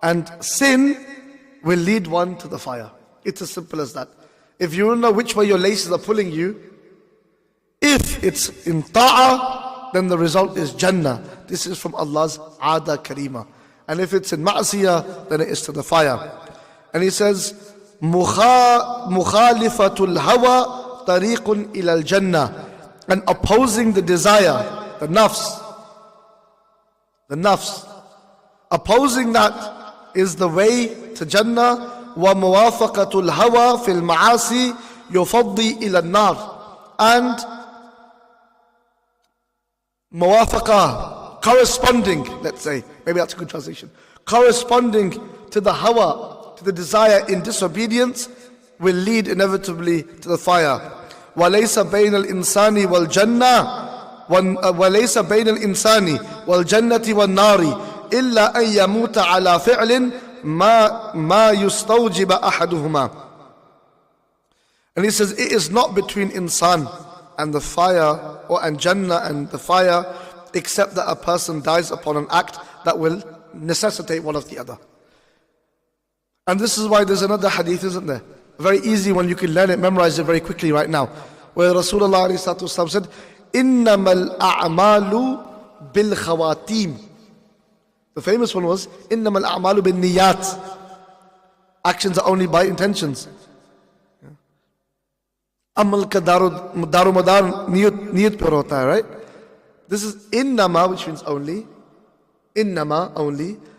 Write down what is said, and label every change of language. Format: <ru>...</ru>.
<en>And sin will lead one to the fire. It's as simple as that. If you don't know which way your laces are pulling you, if it's in ta'ah, then the result is Jannah. This is from Allah's Ada Karima. And if it's in Ma'asiyah, then it is to the fire. And he says,</en> <ar>مُخَالِفَةُ الْهَوَى طَرِيقٌ إِلَى الْجَنَّةِ.</ar> <en>And opposing the desire, the nafs. Opposing that is the way to Jannah.</en> <ar>وموافقة الهوى في المعاصي يفضي إلى النار.</ar> <en>And muwafaqa, corresponding, let's say, maybe that's a good translation, corresponding to the hawa, to the desire in disobedience, will lead inevitably to the fire.</en> <ar>وَلَيْسَ بَيْنَ الْإِنسَانِ وَالْجَنَّةِ وَلَيْسَ بَيْنَ الْإِنسَانِ وَالْجَنَّةِ وَالنَّارِ إِلَّا أَن يَمُوتَ عَلَى فِعْلٍ مَا يُسْتَوْجِبَ أَحَدُهُمَا.</ar> <en>And he says, it is not between insan and the fire, and Jannah and the fire, except that a person dies upon an act that will necessitate one of the other. And this is why there's another hadith, isn't there? A very easy one, you can learn it, memorize it very quickly right now. Where Rasulullah ﷺ said,</en> <ar>إِنَّمَا الْأَعْمَالُ بِالْخَوَاتِيمِ.</ar> <en>The famous one was,</en> <ar>إِنَّمَا الْأَعْمَالُ بِالنِّيَّاتِ.</ar> <en>Actions are only by intentions.</en> <ur>Amal ka darumadar niyat par hota hai,</ur> <en>right? This is innama, which means only. Innama, only.</en>